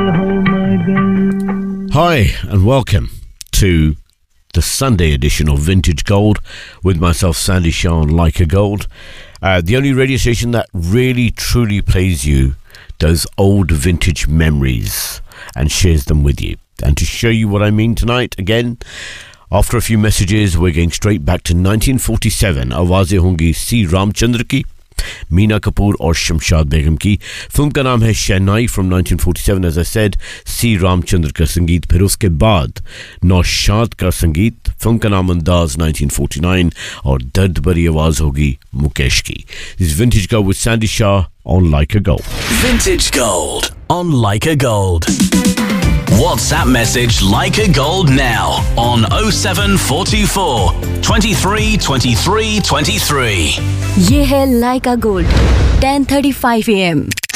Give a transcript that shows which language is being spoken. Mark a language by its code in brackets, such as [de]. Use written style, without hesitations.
[en] Hi, and welcome to the Sunday edition of Vintage Gold with myself, Sandy Sean, Like a Gold. The only radio station that really, truly plays you those old vintage memories and shares them with you. And to show you what I mean tonight, again, after a few messages, we're going straight back to 1947. [hi] आवाज़े हुंगी, सी. रामचंद्र की, मीना कपूर और शमशाद बेगम की. Film ka naam hai Shehnai from 1947, [en] as I said, [hi] C. Ramchandra का संगीत. फिर उसके बाद, नौशाद का संगीत. फ़िल्म का नाम अंदाज़, 1949. और दर्द बरी आवाज़ होगी, मुकेश की. [en] This is Vintage Gold with Sandy Shah on Like a Gold. Vintage Gold on Like a Gold. WhatsApp message Like a Gold now on 0744-232323. [hi] Yeh hai Like a Gold, 10:35 AM.